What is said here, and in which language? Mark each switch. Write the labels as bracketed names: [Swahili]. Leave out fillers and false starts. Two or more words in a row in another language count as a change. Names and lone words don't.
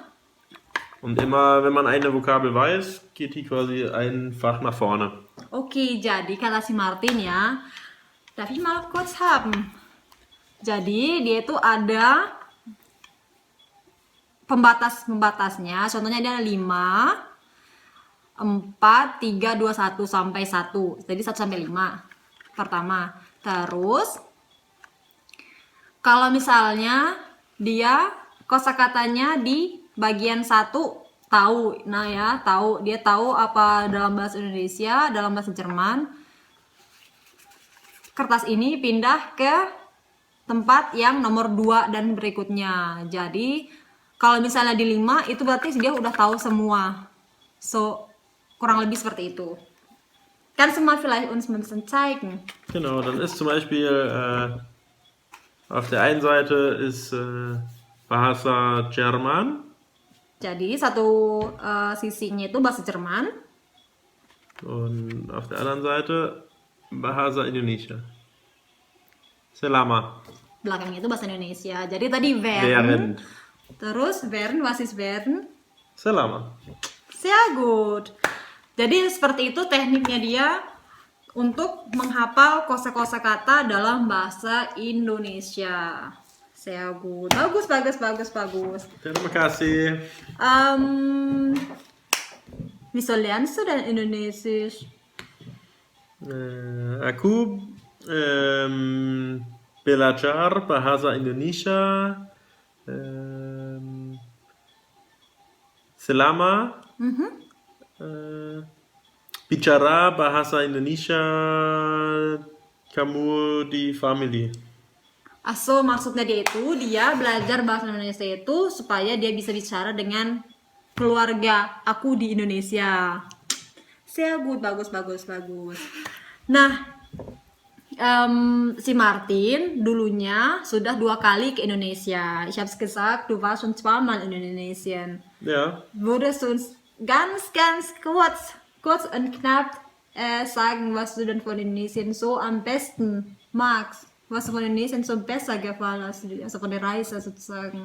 [German] Und immer, wenn man eine Vokabel weiß, geht die quasi ein Fach nach vorne. [Indonesian] Oke, jadi kata si Martin ya, [German] darf ich mal kurz haben. [Indonesian] Jadi dia itu ada pembatasnya, contohnya dia ada 5, 4, 3, 2, 1 sampai 1. Jadi 1 sampai 5 pertama. Terus kalau misalnya dia kosakatanya di bagian 1 tahu. Nah ya, tahu. Dia tahu apa dalam bahasa Indonesia, dalam bahasa Jerman. Kertas ini pindah ke tempat yang nomor 2 dan berikutnya. Jadi kalau misalnya di 5 itu berarti dia udah tahu semua. So, kurang lebih seperti itu. [German] Kannst du mal vielleicht uns ein bisschen zeigen? Genau, dann ist zum Beispiel auf der einen Seite ist [Indonesian] Bahasa Jerman. Jadi satu sisinya itu bahasa Jerman. [German] Und auf der anderen Seite [Indonesian] Bahasa Indonesia. Selama. Belakangnya itu bahasa Indonesia. Jadi tadi während. [German] Während. Terus während, was ist während? [Indonesian] Selama. [German] Sehr gut. [Indonesian] Jadi seperti itu tekniknya dia untuk menghafal kosa-kosa kata dalam bahasa Indonesia. [German] Sehr gut. [Indonesian] Bagus. Terima kasih. [German] Wieso lernst du denn Indonesisch? [Indonesian] Aku belajar bahasa Indonesia selama bicara bahasa Indonesia kamu di family. So maksudnya dia belajar bahasa Indonesia itu supaya dia bisa bicara dengan keluarga aku di Indonesia. [German] Sehr gut, [Indonesian] bagus. Nah, si Martin dulunya sudah 2 kali ke Indonesia. [German] Ich hab's gesagt, du warst schon 2-mal in Indonesien. Ja. Würdest du uns ganz kurz und knapp sagen, was du denn von Indonesien so am besten magst? Was du von Indonesien so besser gefallen hast, also von der Reise sozusagen?